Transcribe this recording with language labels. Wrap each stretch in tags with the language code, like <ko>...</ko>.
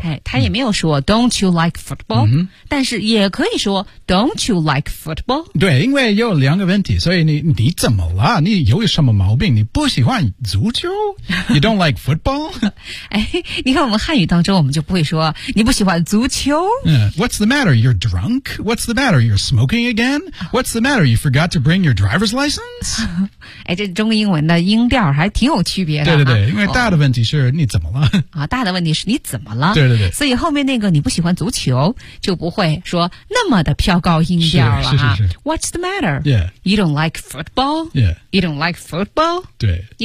<zh>哎，他也没有说</zh> <en>don't you like football?</en> <zh>但是也可以说 don't you like football? 对，因为有两个问题，所以你怎么了？你有什么毛病？你不喜欢足球？</zh> <en>You don't like football?</en> <zh>哎，你看我们汉语当中，我们就不会说你不喜欢足球。</zh> <en>What's the matter? You're drunk? What's the matter? You're smoking again? What's the matter? You forgot to bring your driver's license?</en> <zh>哎，这中英文的音调还挺有区别的、对对对。因为大的问题是你怎么了、大的问题是你怎么了对对对所以后面那个你不喜欢足球就不会说那么的飘高音调了是是是是</zh> <en>What's the matter?、 Yeah. You don't like football?、 Yeah. You don't like football?</en> <zh>对</zh>